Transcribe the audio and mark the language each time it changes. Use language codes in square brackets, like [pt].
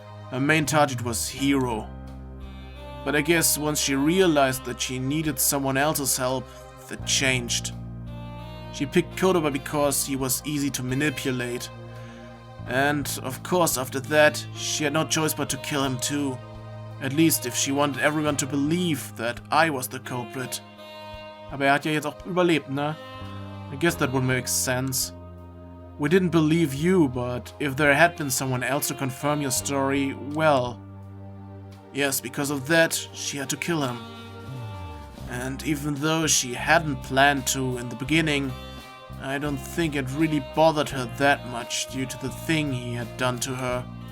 [en] Her main target was Hiro. But I guess once she realized that she needed someone else's help, that changed. She picked Kotoba because he was easy to manipulate. And, of course, after that, she had no choice but to kill him too. At least if she wanted everyone to believe that I was the culprit. [de] Aber hat ja jetzt auch überlebt, ne? [en] I guess that would make sense. We didn't believe you, but if there had been someone else to confirm your story, well... Yes, because of that, she had to kill him. And even though she hadn't planned to in the beginning, I don't think it really bothered her that much due to the thing he had done to her.